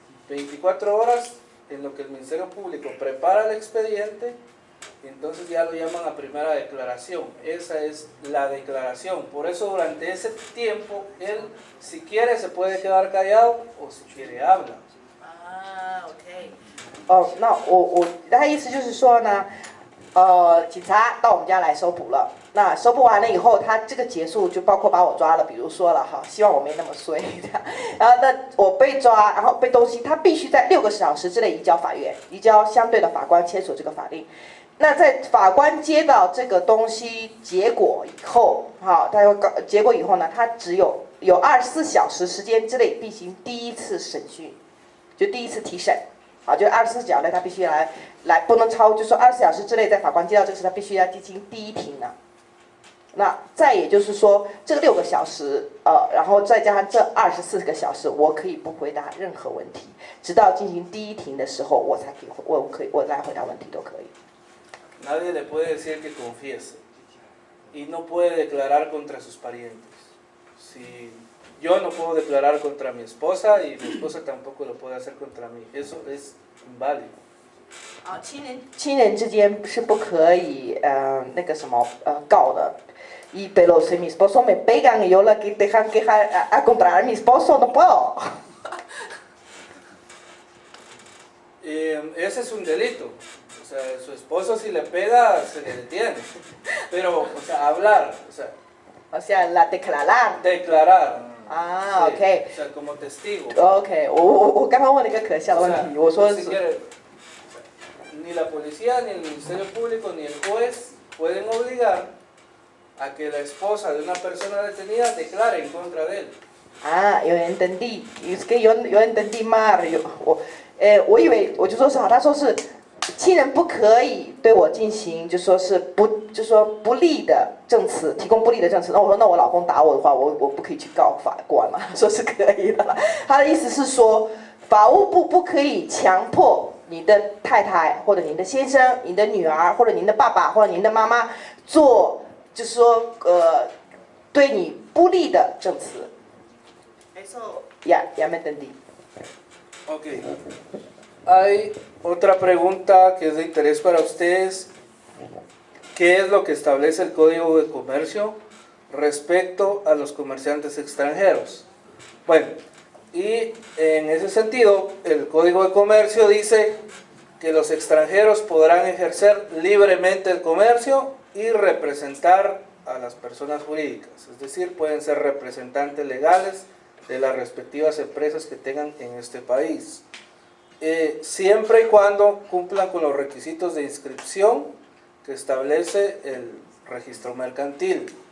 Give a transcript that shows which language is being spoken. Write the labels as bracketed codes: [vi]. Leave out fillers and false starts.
[es] 24 horas en lo que el Ministerio Público prepara el expediente. Y entonces ya lo llaman a primera declaración. Esa es la declaración. Por eso durante ese tiempo, él si quiere se puede quedar callado o si quiere habla. OK。 [zh] 那我他意思就是说呢，警察到我们家来搜捕了。那搜捕完了以后，他这个结束就包括把我抓了，比如说了哈，希望我没那么衰。然后那我被抓，然后被东西，他必须在6个小时之内移交法院，移交相对的法官签署这个法令。那在法官接到这个东西结果以后，好，他有结果以后呢，他只有24小时时间之内进行第一次审讯，就第一次提审，啊，就24小时内他必须来不能超，就说24小时之内在法官接到这个事，他必须要进行第一庭啊。那再也就是说，这个6个小时，然后再加上这24个小时，我可以不回答任何问题，直到进行第一庭的时候，我才我来回答问题都可以。 [es] Nadie le puede decir que confiese y no puede declarar contra sus parientes. Si yo no puedo declarar contra mi esposa y mi esposa tampoco lo puede hacer contra mí, eso es inválido. [zh] 啊，亲人之间是不可以那个什么告的。 [es] Y pero si mi esposo me pegan y yo la que dejan quejar a contra mi esposo no puedo. Ese es un delito. O sea, su esposo si le pega se le detiene. Pero, o sea, hablar, o sea, la declarar. Declarar. 啊 sí, ，OK。 o sea, como testigo. [zh] OK，我刚刚问了一个可笑的问题，我说是。 [es] Ni la policía, ni el Ministerio Público, ni el juez pueden obligar a que la esposa de una persona detenida declare en contra de él. [zh] 啊，有人 [es] entendí，es que yo entendí mal， [zh] 我以为我就说是好，他说是亲人不可以对我进行就说是不利的证词，提供不利的证词。那我说那我老公打我的话，我不可以去告法官嘛？说是可以的。他的意思是说，法务部不可以强迫你的太太或者您的先生、你的女儿或者您的爸爸或者您的妈妈做，就是说对你不利的证词。 [es] Eso ya me entendí. Ok. Hay otra pregunta que es de interés para ustedes. ¿Qué es lo que establece el Código de Comercio respecto a los comerciantes extranjeros? Bueno, y en ese sentido, el Código de Comercio dice que los extranjeros podrán ejercer libremente el comercio y representar a las personas jurídicas, es decir, pueden ser representantes legales de las respectivas empresas que tengan en este país, siempre y cuando cumplan con los requisitos de inscripción que establece el registro mercantil.